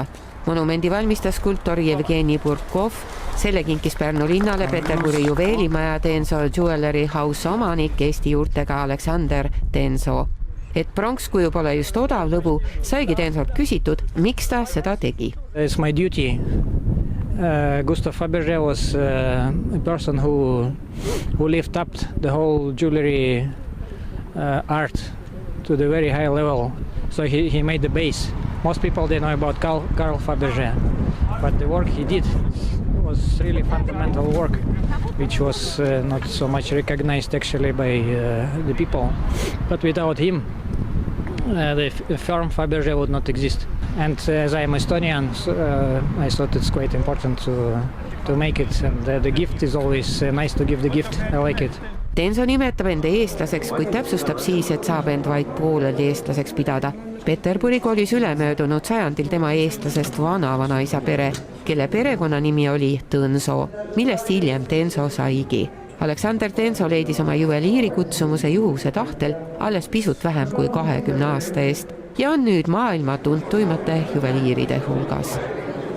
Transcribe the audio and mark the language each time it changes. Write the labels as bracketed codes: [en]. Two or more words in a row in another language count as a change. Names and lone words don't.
[et] Monumendi valmistas skulptor Jevgeni Burkov, selle kinkis Pärnu linnale Peterburi juveelimaja Denso Jewelry House omanik Eesti juurtega Alexander Denso. Et pronkskuju pole just odav lõbu, saigi Densolt küsitud, miks ta seda tegi. [en] It's my duty. Gustave Fabergé was a person who lifted up the whole jewelry art to the very high level. So he made the base. Most people they know about Carl Fabergé, but the work he did was really fundamental work, which was not so much recognized actually by the people. But without him, the firm Fabergé would not exist. And as I am Estonian, I thought it's quite important to make it. And the gift is always nice to give the gift. I like it. [et] Denso nimetab enda eestlaseks, kuid täpsustab siis, et saab end vaid pooleldi eestlaseks pidada. Peterburi kolis ülemöödunud sajandil tema eestlasest vana-vanaisa pere, kelle perekonna nimi oli Tõnso, millest hiljem Denso saigi. Alexander Denso leidis oma juveliiri kutsumuse juhuse tahtel alles pisut vähem kui 20 aasta eest ja on nüüd maailma tuntuimate juveliiride hulgas.